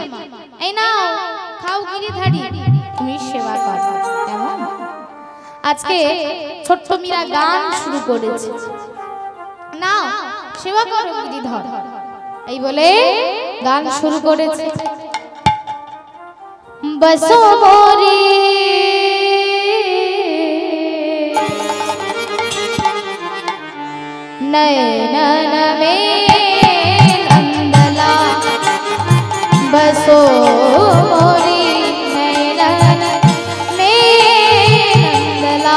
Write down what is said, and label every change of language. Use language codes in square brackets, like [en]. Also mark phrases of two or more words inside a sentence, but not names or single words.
[bn] এই নাও, খাও গিরিধারী, তুমি সেবা করো। কেমন আজকে ছোট্ট মীরা গান শুরু করেছে, নাও সেবা করো গিরিধর, এই বলে গান শুরু করেছে। [hi] बसो मोरे नयन में नंदला, बसो मोरे नयन में नंदला,